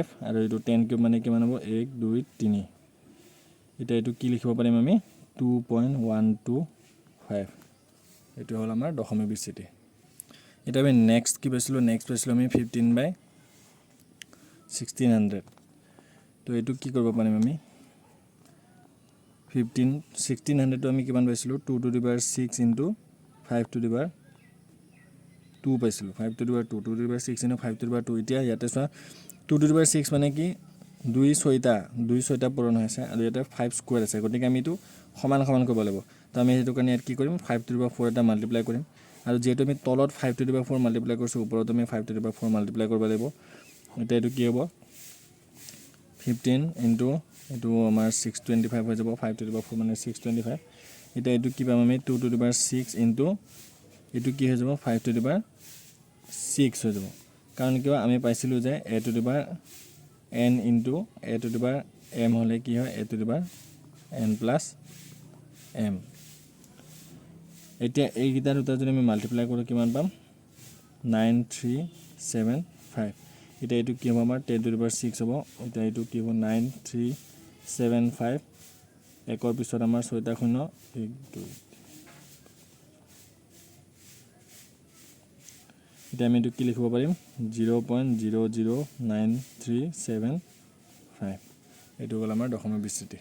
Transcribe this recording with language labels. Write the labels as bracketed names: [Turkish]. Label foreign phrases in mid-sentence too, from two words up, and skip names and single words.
[Assamese] আৰু এইটো 10 কিউব মানে কিমান হ'ব 1 2 3। এতিয়া এইটো কি লিখিব পাৰিম আমি 2.125। এইটো হ'ল আমাৰ দশমিক বিস্তৃতি। এতিয়া আমি নেক্সট কি পাইছিলোঁ, নেক্সট পাইছিলোঁ আমি 15/1600। তো এইটো কি কৰিব পাৰিম আমি 1600টো আমি কিমান পাইছিলোঁ [English] 2 to the power 6 into 5 to the power 2 [Assamese] পাইছিলোঁ। [English] 5 to the power 2 to the power 6 ইনটু 5 to the power 2। [Assamese] এতিয়া ইয়াতে চোৱা [English] 2 to the power 6 [Assamese] মানে কি 2 6টা পূৰণ হৈ আছে, আৰু ইয়াতে 5 স্কুৱেৰ আছে। গতিকে আমি এইটো সমান কৰিব লাগিব। তো আমি সেইটো কাৰণে ইয়াত কি কৰিম [English] 5 to the power 4 [Assamese] এটা মাল্টিপ্লাই কৰিম। আৰু যিহেতু আমি তলত [English] 5 to the power 4 [Assamese] মাল্টিপ্লাই কৰিছোঁ, ওপৰত আমি [English] 5 to the power 4 [Assamese] মাল্টিপ্লাই কৰিব লাগিব। এতিয়া এইটো কি হ'ব 15 ইনটু এইটো আমাৰ 625 হৈ যাব। [English] 5 to the power 4 [Assamese] মানে 625। এতিয়া এইটো কি পাম আমি [English] 2 to the power 6 [Assamese] ইনটু এইটো কি হৈ যাব [English] 5 to the power 6 [Assamese] হৈ যাব। কাৰণ কিয় আমি পাইছিলোঁ যে [English] a to the power n into a to the power m [Assamese] হ'লে কি হয় [English] a to the power n plus m. [Assamese] এতিয়া এইকেইটা দুটা যদি আমি মাল্টিপ্লাই কৰোঁ কিমান পাম 9375। এতিয়া এইটো কি হ'ব আমাৰ [English] 10 to the power 6 [Assamese] হ'ব। এতিয়া এইটো কি হ'ব 9375। 1ৰ পিছত আমাৰ 6টা শূন্য 1 2। এতিয়া আমি এইটো কি লিখিব পাৰিম 0.00937 এইটো হ'ল আমাৰ দশমিক বিস্তৃতি।